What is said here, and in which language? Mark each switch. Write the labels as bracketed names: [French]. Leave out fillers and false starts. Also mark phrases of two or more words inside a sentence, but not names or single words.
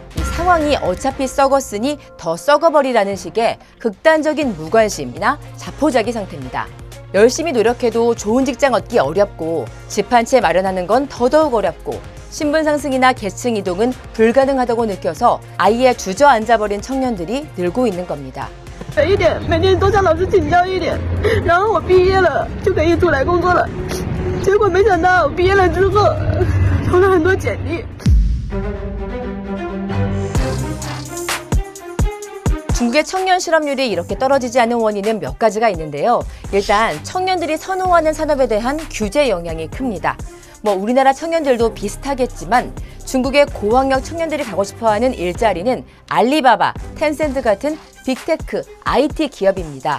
[Korean] 이 상황이 어차피 썩었으니 더 썩어버리라는 식의 극단적인 무관심이나 자포자기 상태입니다. 열심히 노력해도 좋은 직장 얻기 어렵고 집 한 채 마련하는 건 더더욱 어렵고 신분 상승이나 계층 이동은 불가능하다고 느껴서 아예 주저앉아버린 청년들이 늘고 있는 겁니다. [Chinese] 一点，每天都向老师请教一点，然后我毕业了就可以出来工作了。结果没想到毕业了之后，投了很多简历。 [Korean] 중국의 청년 실업률이 이렇게 떨어지지 않은 원인은 몇 가지가 있는데요. 일단 청년들이 선호하는 산업에 대한 규제 영향이 큽니다. 우리나라 청년들도 비슷하겠지만 중국의 고학력 청년들이 가고 싶어하는 일자리는 알리바바, 텐센트 같은 빅테크, IT 기업입니다.